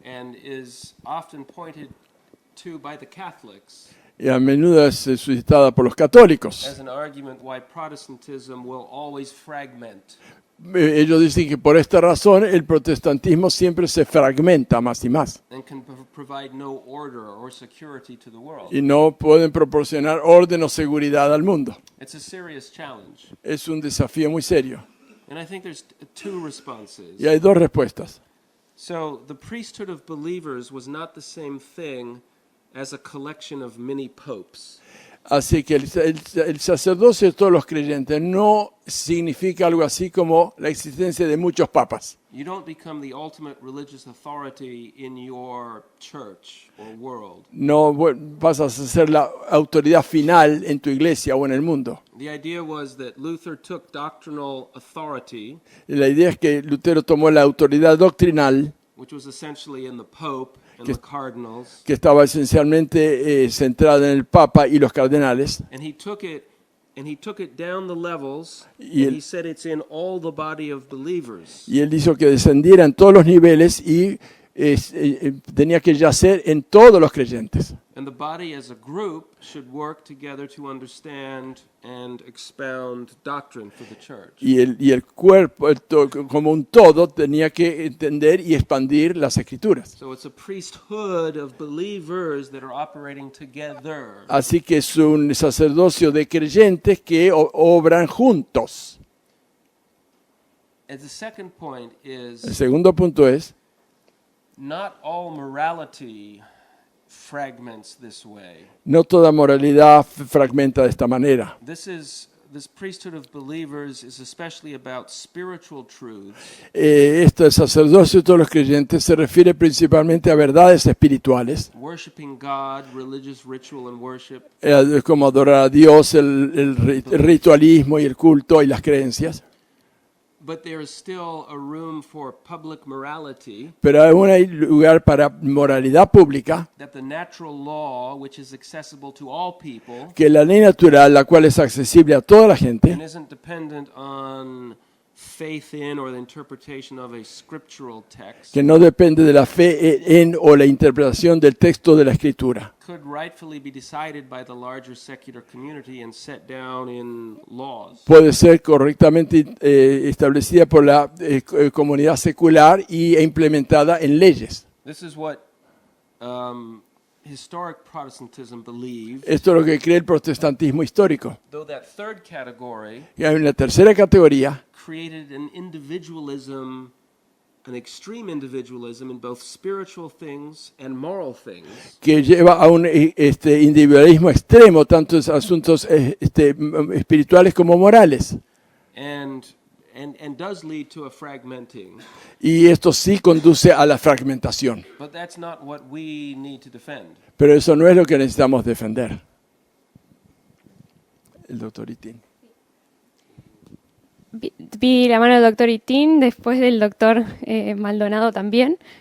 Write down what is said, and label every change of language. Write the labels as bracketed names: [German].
[English] And is often pointed to by the Catholics [Spanish] Y a menudo es suscitada por los católicos. [English] as an argument why Protestantism will always fragment. [Spanish] Ellos dicen que por esta razón el protestantismo siempre se fragmenta más y más. [English] And can provide no order or security to the world. [Spanish] Y no pueden proporcionar orden o seguridad al mundo. [English] It's a serious challenge. [Spanish] Es un desafío muy serio. [English] And I think there's two responses. [Spanish] Y hay dos respuestas. [English] So, the priesthood of believers was not the same thing as a collection of mini popes. [Spanish] Así que el sacerdocio de todos los creyentes no significa algo así como la existencia de muchos papas. [English] You don't become the ultimate religious authority in your church or world. [Spanish] No pasas a ser la autoridad final en tu iglesia o en el mundo. [English] The idea was that Luther took doctrinal authority, [Spanish] La idea es que Lutero tomó la autoridad doctrinal, [English] which was essentially in the Pope and [Spanish] Que- [English] the cardinals, [Spanish] que estaba esencialmente centrada en el Papa y los cardenales, [English] and he took it down the levels, [Spanish] Y [English] and [Spanish] él- [English] he said it's in all the body of believers. [Spanish] y él hizo que descendiera en todos los niveles y tenía que yacer en todos los creyentes. [English] And the body as a group should work together to understand and expound doctrine for the church. [Spanish] Y el cuerpo como un todo tenía que entender y expandir las escrituras. [English] So it's a priesthood of believers that are operating together. [Spanish] Así que es un sacerdocio de creyentes que obran juntos. [English] And the second point [Spanish] El [English] is [Spanish] segundo punto es, [English] not all morality fragments this way. [Spanish] no toda moralidad fragmenta de esta manera. [English] This priesthood of believers is especially about spiritual truths [Spanish] Este sacerdocio de todos los creyentes se refiere principalmente a verdades espirituales, [English] worshiping God, religious ritual and worship, [Spanish] como adorar a Dios, el ritualismo y el culto y las creencias. [English] but there is still a room for public morality [Spanish] Pero aún hay lugar para moralidad pública, [English] that the natural law, which is accessible to all people [Spanish] que la ley natural, la cual es accesible a toda la gente, [English] and isn't dependent on faith in or the interpretation of a scriptural text, [Spanish] que no depende de la fe en o la interpretación del texto de la Escritura, [English] could rightfully be decided by the larger secular community and set down in laws. [Spanish] puede ser correctamente establecida por la comunidad secular e implementada en leyes. [English] This is what historic Protestantism believed, [Spanish] Esto es lo que cree el protestantismo histórico. [English] though that third category [Spanish] Y hay una tercera categoría [English] created an individualism, an extreme individualism in both spiritual things and moral things, [Spanish] que lleva a un individualismo extremo, tanto en asuntos espirituales como morales. [English] and does lead to a fragmenting. [Spanish] Y esto sí conduce a la fragmentación. [English] But that's not what we need to defend. [Spanish] Pero eso no es lo que necesitamos defender. El doctor Itín. Vi la mano del doctor Itín, después del doctor Maldonado también.